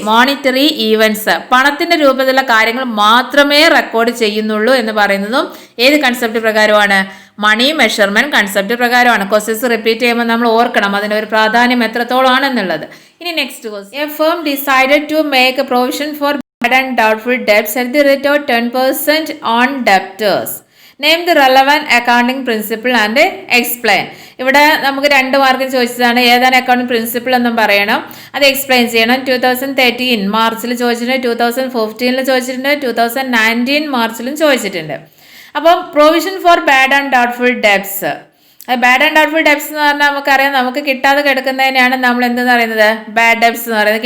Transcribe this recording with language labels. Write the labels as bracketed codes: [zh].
[ml] Monetary events പണത്തിന്റെ രൂപത്തിലുള്ള കാര്യങ്ങൾ മാത്രമേ റെക്കോർഡ് ചെയ്യുന്നുള്ളൂ എന്ന് പറയുന്നതും ഏത് കൺസെപ്റ്റ് പ്രകാരമാണ്? മണി മെഷർമെന്റ് കൺസെപ്റ്റ് പ്രകാരമാണ്. ക്വസ്റ്റ്യൻസ് റിപ്പീറ്റ് ചെയ്യുമ്പോൾ നമ്മൾ ഓർക്കണം അതിന്റെ ഒരു പ്രാധാന്യം എത്രത്തോളം ആണെന്നുള്ളത്. ഇനി [en] Next question, a firm decided to make a provision for bad and doubtful debts at the rate of 10% on debtors. Name the relevant accounting principle and explain. [ml] ഇവിടെ നമുക്ക് 2 മാർക്കും ചോദിച്ചതാണ്. ഏതാണ് അക്കൗണ്ടിങ് പ്രിൻസിപ്പിൾ എന്നും പറയണം, അത് എക്സ്പ്ലെയിൻ ചെയ്യണം. 2013 മാർച്ചിൽ ചോദിച്ചിട്ടുണ്ട്, 2015 ചോദിച്ചിട്ടുണ്ട്, 2019 മാർച്ചിലും ചോദിച്ചിട്ടുണ്ട്. അപ്പം provision for bad and doubtful ഡെബ്റ്റ്സ്. Bad and doubtful ഡെബ്റ്റ്സ് എന്ന് പറഞ്ഞാൽ നമുക്കറിയാം, നമുക്ക് കിട്ടാതെ കിടക്കുന്നതിനാണ് നമ്മൾ എന്തെന്ന് പറയുന്നത്? ബാഡ് ഡെബ്റ്റ്സ് എന്ന് പറയുന്നത്.